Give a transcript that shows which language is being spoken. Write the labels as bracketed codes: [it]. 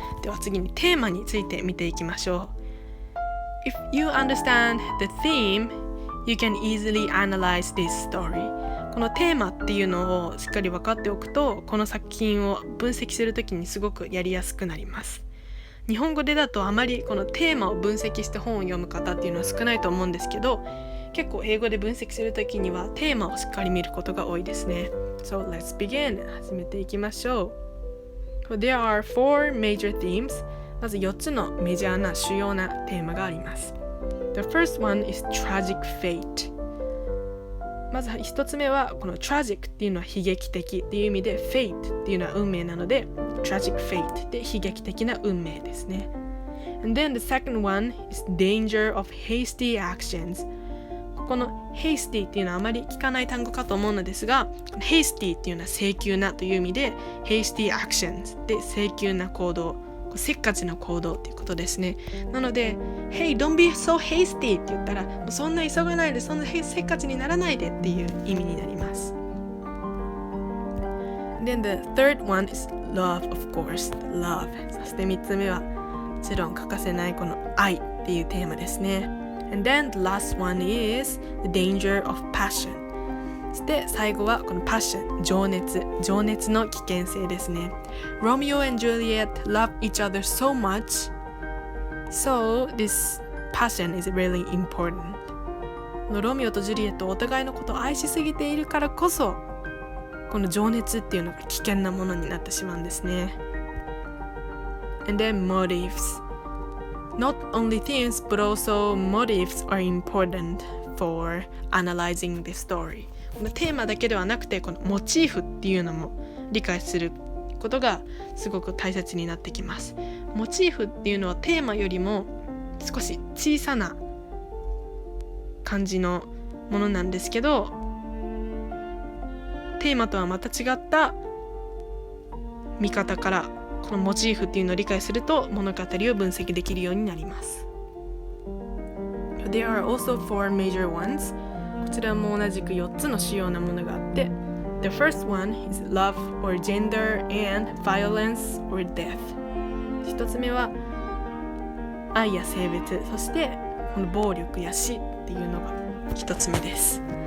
[ja] では次にテーマについて見ていきましょう。 [en] If you understand the theme, you can easily analyze this story. [ja] このテーマっていうのをしっかり分かっておくと、この作品を分析するときにすごくやりやすくなります。日本語でだとあまりこのテーマを分析して本を読む方っていうのは少ないと思うんですけど、結構英語で分析するときにはテーマをしっかり見ることが多いですね。 [en] So let's begin. [ja] 始めていきましょう。 [en] So there are four major themes. [ja] まず4つのメジャーな主要なテーマがあります。 [en] The first one is tragic fate. [ja] まず1つ目はこの tragic っていうのは悲劇的っていう意味で fate っていうのは運命なので tragic fate で悲劇的な運命ですね。 [en] And then the second one is danger of hasty actions. [ja] この hasty っていうのはあまり聞かない単語かと思うのですが、hasty っていうのは請求なという意味で hasty actions で請求な行動、せっかちな行動っていうことですね。なので [en] Hey, don't be so hasty [ja] って言ったら、そんな急がないで、そんなせっかちにならないでっていう意味になります。 [en] Then the third one is love, of course. Love. [ja] そして3つ目はもちろん欠かせないこの愛っていうテーマですね。 [en] And then the last one is the danger of passion. [ja] そして最後はこの passion、情熱の危険性ですね。 [en] Romeo and Juliet love each other so much, so this passion is really important. [ja] ロミオとジュリエットお互いのことを愛しすぎているからこそ、この情熱っていうのが危険なものになってしまうんですね。 [en] And then motives.Not only themes, but also motives are important for analyzing the story. [ja] このテーマだけではなくて、このモチーフっていうのも理解することがすごく大切になってきます。モチーフっていうのはテーマよりも少し小さな感じのものなんですけど、テーマとはまた違った見方からこのモチーフっていうのを理解すると物語を分析できるようになります。 [en] There are also four major ones. [ja] こちらも同じく4つの主要なものがあって、 [en] The first one is love or gender and violence or death. [ja] 1つ目は愛や性別、そしてこの暴力や死っていうのが1つ目です。